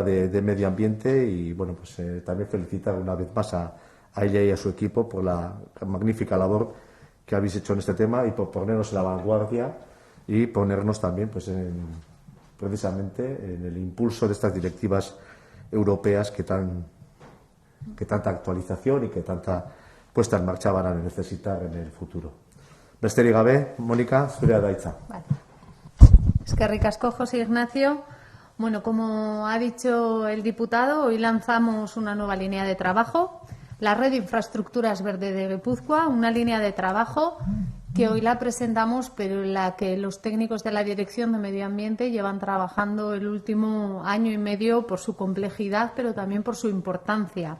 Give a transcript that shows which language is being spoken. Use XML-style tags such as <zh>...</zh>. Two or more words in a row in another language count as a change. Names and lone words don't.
<es>de Medio Ambiente, y bueno, pues también felicitar una vez más a ella y a su equipo por la magnífica labor que habéis hecho en este tema y por ponernos en la vanguardia y ponernos también pues precisamente en el impulso de estas directivas europeas que tanta actualización y que tanta puesta en marcha van a necesitar en el futuro.</es> <eu>Besterik gabe, Mónica, zurea da hitza. Vale. Eskerrik asko, José Ignacio.</eu> <es>Bueno, como ha dicho el diputado, hoy lanzamos una nueva línea de trabajo, la Red de Infraestructuras Verde de Guipúzcoa, una línea de trabajo que hoy la presentamos, pero en la que los técnicos de la Dirección de Medio Ambiente llevan trabajando el último año y medio por su complejidad, pero también por su importancia.</es>